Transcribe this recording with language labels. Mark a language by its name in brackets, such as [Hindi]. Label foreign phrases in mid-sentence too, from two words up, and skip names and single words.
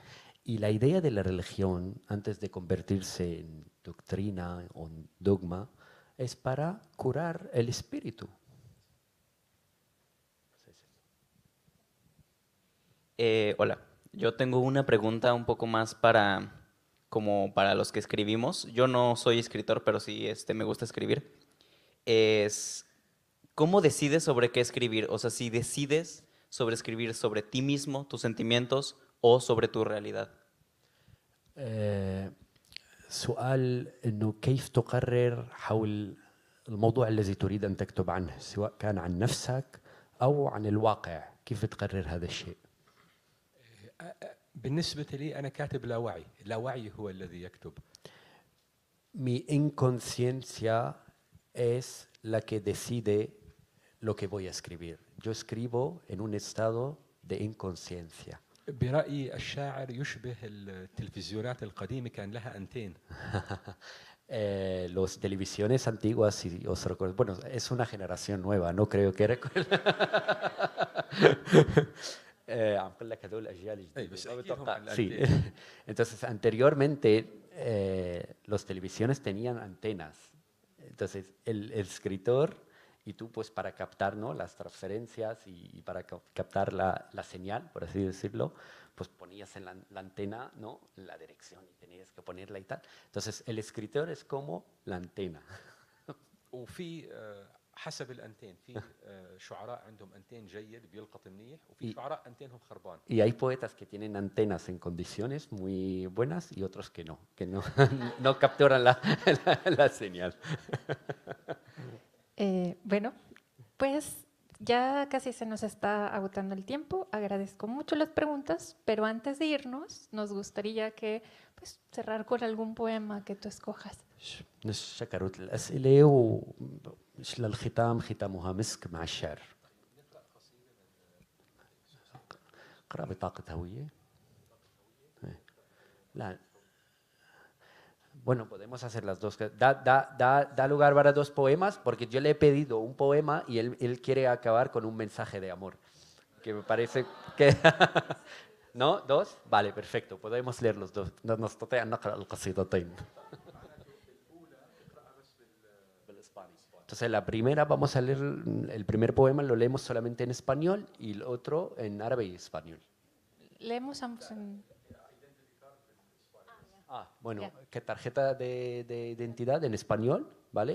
[Spanish] Y la idea de la religión, antes de convertirse en doctrina o en dogma, es para curar el espíritu. Hola, yo tengo una pregunta un poco más como para los que escribimos. Yo no soy escritor, pero sí me gusta escribir. ¿Cómo decides sobre qué escribir? O sea, si decides sobre escribir sobre ti mismo, tus sentimientos o sobre tu realidad. [Arabic] سؤال إنه كيف تقرر حول الموضوع الذي تريد أن تكتب عنه، سواء كان عن نفسك أو عن الواقع، كيف بتقرر هذا الشيء؟ بالنسبة لي أنا كاتب لا وعي، لا وعي هو الذي يكتب. [Spanish] Mi inconsciencia es la que decide lo que voy a escribir. Yo escribo en un estado de inconsciencia. [Arabic] برأيي الشاعر يشبه التلفزيونات القديمة كان لها أنتين. [Spanish] Los televisiones antiguas, si os recuerdo, bueno, es una generación nueva, no creo que recuerden. [Arabic] عم بقول لك هدول الاجيال الجديده. [Spanish] Sí. Entonces anteriormente los televisiones tenían antenas. Entonces el escritor y tú pues para captar, ¿no?, las transferencias y para captar la señal, por así decirlo, pues ponías en la antena, ¿no?, la dirección y tenías que ponerla y tal. Entonces el escritor es como la antena. [Arabic] وفي حسب الأنتين في شعراء عندهم أنتين جيد بيلقط منيح وفي شعراء أنتينهم خربان. [Spanish] Y hay poetas que tienen antenas en condiciones muy buenas y otros que no no capturan la señal. Bueno, pues ya casi se nos está agotando el tiempo. Agradezco mucho las preguntas, pero antes de irnos, nos gustaría que pues, cerrar con algún poema que tú escojas. [Arabic] شكرت الأسئلة للختام ختامها مسك مع الشعر. اقرأ بطاقة هوية. لا. [Spanish] Bueno, podemos hacer las dos. Da lugar para dos poemas, porque yo le he pedido un poema y él quiere acabar con un mensaje de amor. Que me parece que... ¿No? ¿Dos? Vale, perfecto. Podemos leer los dos. [Arabic] نستطيع أن نقرأ القصيدتين. [Spanish] Entonces, la primera, vamos a leer el primer poema, lo leemos solamente en español y el otro en árabe y español. Leemos ambos en... Bueno, que tarjeta de identidad en español, ¿vale?